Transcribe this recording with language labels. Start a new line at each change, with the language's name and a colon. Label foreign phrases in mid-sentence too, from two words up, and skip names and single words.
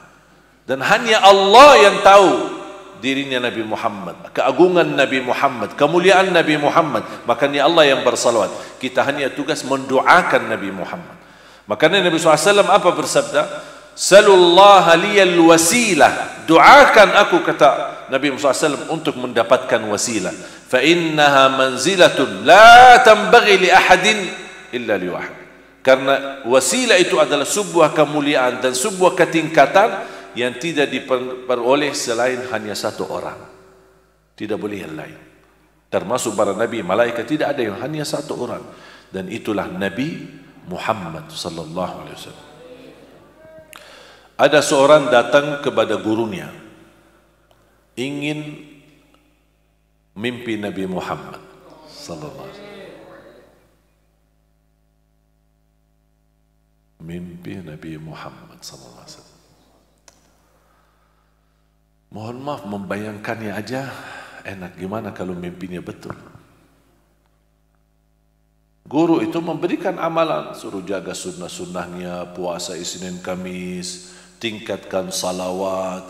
Indonesian: Dan hanya Allah yang tahu dirinya Nabi Muhammad, keagungan Nabi Muhammad, kemuliaan Nabi Muhammad. Makanya Allah yang bersalawat. Kita hanya tugas mendoakan Nabi Muhammad. Makanya Nabi SAW apa bersabda?
Arabic: سلوا الله لي الوسيلة.
Indonesian: Doakan aku, kata Nabi Muhammad SAW, untuk mendapatkan wasilah.
Arabic: فإنها منزلة لا تنبغي لأحد إلا لواحد.
Indonesian: Karena wasilah itu adalah sebuah kemuliaan dan sebuah ketingkatan yang tidak diperoleh selain hanya satu orang. Tidak boleh yang lain. Termasuk para nabi, malaikat, tidak ada yang hanya satu orang. Dan itulah Nabi Muhammad
Arabic: صلى الله عليه وسلم.
Indonesian: Ada seorang datang kepada gurunya, ingin mimpi Nabi Muhammad
Arabic: صلى الله عليه وسلم.
Indonesian: Mimpi Nabi Muhammad
Arabic: صلى الله عليه وسلم.
Indonesian: Mohon maaf, membayangkannya aja enak. Gimana kalau mimpinya betul? Guru itu memberikan amalan, suruh jaga sunnah-sunnahnya, puasa Isnin Kamis, tingkatkan salawat.